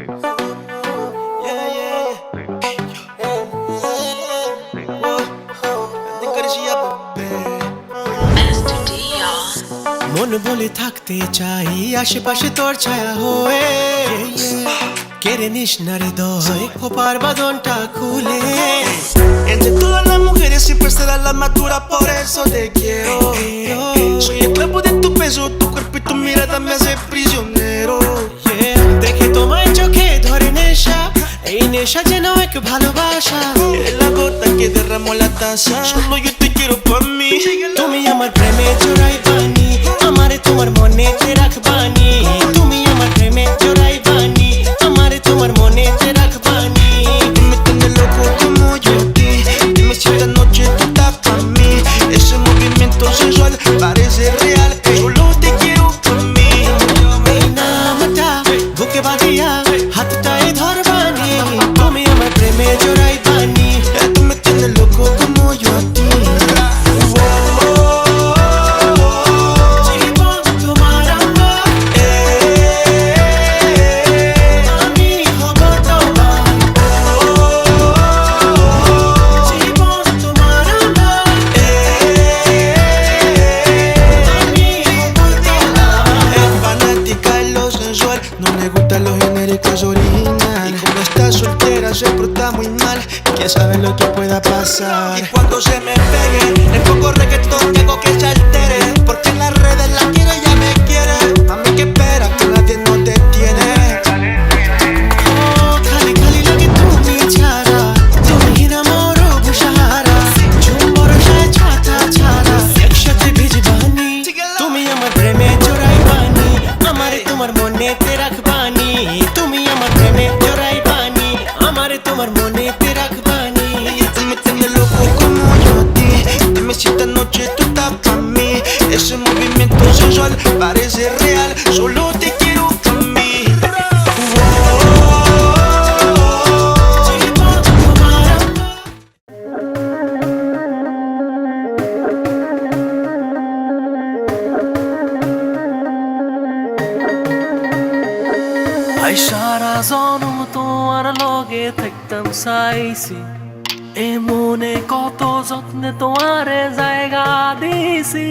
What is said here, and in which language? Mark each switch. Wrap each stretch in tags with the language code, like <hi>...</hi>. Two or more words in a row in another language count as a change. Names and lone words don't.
<bn>মন বলে থাকতে চাই আশেপাশে তোর ছায়া হয়ে, কেড়ে নিস না হৃদয় খোপার বাঁধনটা খুলে।</bn> <es>Entre todas las mujeres siempre serás la más dura, por eso te quiero. Soy esclavo de tu peso, tu cuerpo y tu mirada me hace prisionero.</es> <bn>দেখে তোমায় চোখে ধরে নেশা, এই নেশা যেন এক ভালোবাসা।</bn> <es>Es la gota que derramó la taza, solo yo te quiero pa' mí.</es> <bn>তুমি আমার প্রেমে জোড়াই বানি, আমারে তোমার মনেতে রাখবানি। তুমি আমার প্রেমে জোড়াই বানি, আমারে তোমার মনেতে রাখবানি।</bn> <es>Tú me tienes loco como yo a ti, dime si esta noche tú estás pa' mí. Ese movimiento sensual parece real, solo te quiero pa' mí.</es> <bn>এই নামটা বুকে বাঁধিয়া হাতটায় ধরবানি, তুমি আমার প্রেমে জোড়াই বানি।</bn> <es>Tú me tienes loco como yo a ti.</es> <bn>জীবন তোমার আমার, আমি হব তোমার। জীবন তোমার আমার, আমি হব তোমার।</bn> <es>Es fanática de lo sensual, no le gustan los genéricos original. Y como está soltera se porta muy mal, quién sabe lo que pueda pasar. Y cuando se me pegue el poco reggaetón tengo que se altere, porque en las redes la quiere y ya me quiere. Mami, que espera que nadie nos detiene.</es> <bn>খালি খালি লাগে তুমি ছাড়া, তুমি না মরো ভুসাহারা। ঝুম বরসায় ছাতা ছাড়া, একসাথে ভিজবানি। তুমি আমার প্রেমে জোড়াই বানি, আমারে তোমার মনেতে রাখবানি। তুমি আমার প্রেমে জোড়াই বানি, আমারে তোমার মনেতে রাখবানি।</bn> <es>Tú me tienes loco como yo a ti, dime si esta noche tú estás pa' mí. Ese movimiento sensual parece real, solo te quiero pa' mí.</es> <bn>জীবন তোমার আমার। সারা জনম তোমার লগে থাকতাম চাইছি, এ মনে কত যত্নে তোমারে জায়গা দিছি।</bn>